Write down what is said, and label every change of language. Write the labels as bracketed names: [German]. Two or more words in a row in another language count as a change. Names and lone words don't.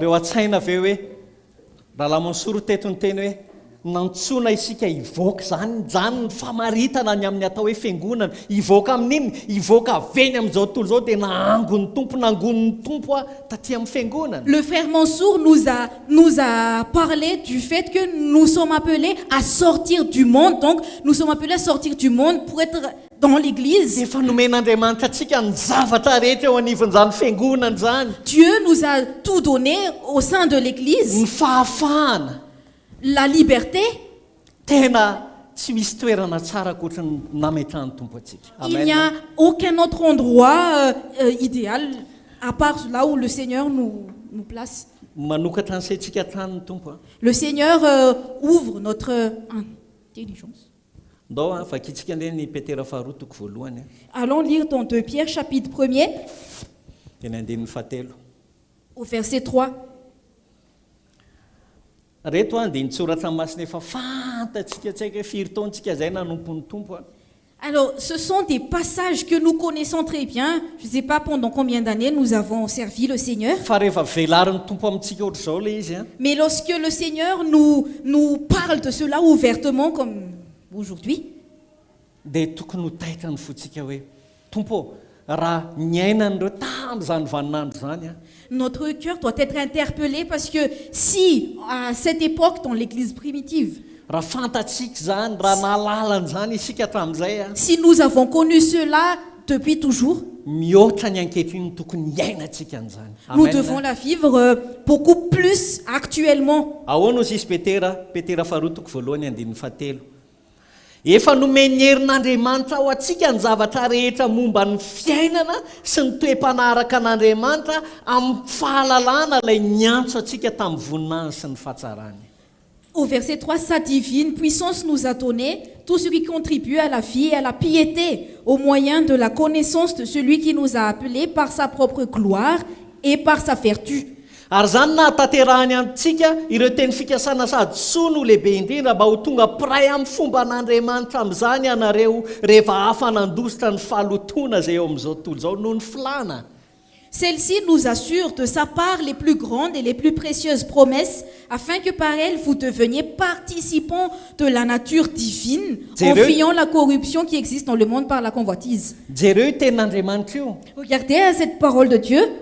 [Malagasy] azonareo a-tsaina ve hoe raha lamony soro teto ny teny hoe nantsona isika ivoaka zany ny famaritana ny amin'ny atao hoe fiangonana ivoaka amin'iny ivoaka aveny amin'izao tontolo zao dia naangon'ny tompo a taty amin'ny fiangonana. [French] Le frère Mansour nous a parlé du fait que nous sommes appelés à sortir du monde. Donc, nous sommes appelés à sortir du monde pour être dans l'église. [Malagasy] Efa nomen'Andriamanitra atsika ny zavatra rehetra eo anivon'izany fiangonana zany. [French] Dieu nous a tout donné au sein de l'église. [Malagasy] Ny fahafahana. [French] La liberté. [Malagasy] Tena tsy misy toerana tsara koatra ny nametrahan'ny tompo atsika. [French] Il n'y a aucun autre endroit idéal à part là où le Seigneur nous place. [Malagasy] Manokatra antsika hatrany ny tompo. [French] Le Seigneur ouvre notre intelligence. [Malagasy] Ndao vakitsika ndray ny Petera faharoa toko voalohany. [French] Allons lire dans 2 Pierre chapitre 1er. [Malagasy] Teny andininy fahatelo. [French] Au verset 3. [Malagasy] Reto andiny tsoratra masina efa fantatsika tsy haiko firy taontsika zay nanompon'ny tompo. [French] Alors, ce sont des passages que nous connaissons très bien. Je ne sais pas pendant combien d'années nous avons servi le Seigneur. [Malagasy] Fa rehefa velarin'ny tompo amintsika ohatr'izao le izy. [French] Mais lorsque le Seigneur nous parle de cela ouvertement comme aujourd'hui, [Malagasy] dia tokony ho taitra ny fotsika hoe tompo raha niainan'ireo tamin'izany vaninandro zany. [French] Notre cœur doit être interpellé parce que si à cette époque dans l'église primitive, [Malagasy] raha fantatsika zany raha nahalalany zany isika tamin'izay, [French] si nous avons connu cela depuis toujours, [Malagasy] mihoatra ny ankehitriny tokony hiainantsika an'izany. [French] nous devons la vivre beaucoup plus actuellement. [Malagasy] Ahoana ozy izy Petera faharoa toko voalohany andininy fahatelo. Efa nomeny herin'Andriamanitra ao atsika ny zavatra rehetra momba ny fiainana sy ny toe-panaraka an'Andriamanitra amin'ny fahalalana ilay niantso atsika tamin'ny voninahiny sy ny fahatsarany. [French] Au verset 3, sa divine puissance nous a donné tout ce qui contribue à la vie et à la piété au moyen de la connaissance de celui qui nous a appelés par sa propre gloire et par sa vertu. [Malagasy] Ary zany nahatanterahany amintsika ireo teny fikasana sady soa no lehibe indrindra mba ho tonga pray amin'ny fomba an'Andriamanitra amin'izany ianareo rehefa hafa nandositra ny fahalotona zay eo amin'izao tontolo izao noho ny filana. [French] Celle-ci nous assure de sa part les plus grandes et les plus précieuses promesses, afin que par elles vous deveniez participants de la nature divine, en fuyant la corruption qui existe dans le monde par la convoitise. Regardez à cette parole de Dieu.